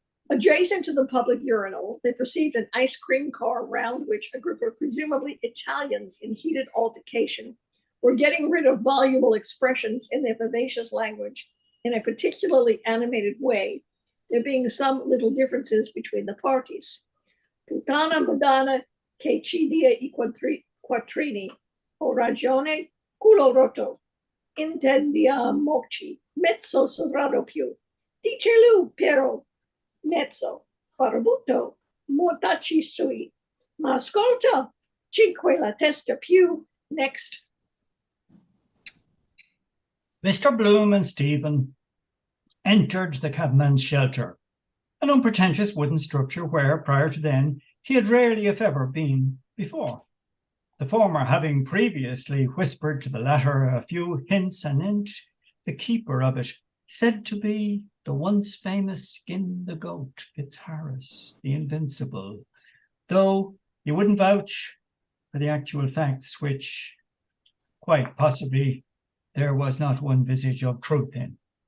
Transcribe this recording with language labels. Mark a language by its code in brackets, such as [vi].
[en] Adjacent to the public urinal, they perceived an ice cream car round which a group of presumably Italians in heated altercation were getting rid of voluble expressions in their vivacious language in a particularly animated way, there being some little differences between the parties. [it] Puttana Madonna che ci dia I quattrini, o ragione, culo rotto, intendiamoci, mezzo sovrano più, dice lui, Piero, mezzo, farabutto, mortacci sui, ma ascolta, cinque la testa più, next. [en] Mr. Bloom and Stephen entered the cabman's shelter, an unpretentious wooden structure where, prior to then, he had rarely, if ever, been before. The former having previously whispered to the latter a few hints anent the keeper of it, said to be the once famous Skin the Goat Fitzharris, the Invincible, though he wouldn't vouch for the actual facts, which quite possibly there was not one visage of truth in.